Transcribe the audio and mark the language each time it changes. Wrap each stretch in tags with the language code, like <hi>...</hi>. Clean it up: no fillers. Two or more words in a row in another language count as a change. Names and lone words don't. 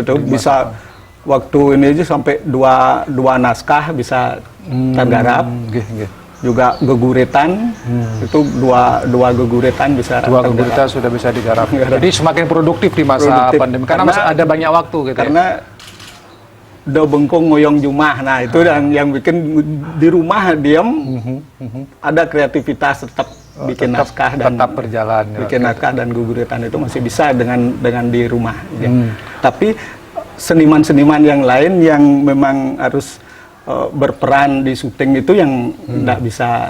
<id>Itu bisa waktu ini aja sampai dua naskah bisa tergarap. Juga geguritan itu dua geguritan bisa geguritan sudah bisa digarap. Jadi semakin produktif di masa pandemi karena masih ada banyak waktu gitu.</id> <ban>Karena do bengkong ngoyong jumah,</ban> <id>nah itu yang bikin di rumah diam ada kreativitas tetap bikin naskah dan tetap berjalan. Bikin naskah dan geguritan itu masih bisa dengan di rumah. Tapi seniman-seniman yang lain yang memang harus berperan di syuting itu yang tidak bisa</id>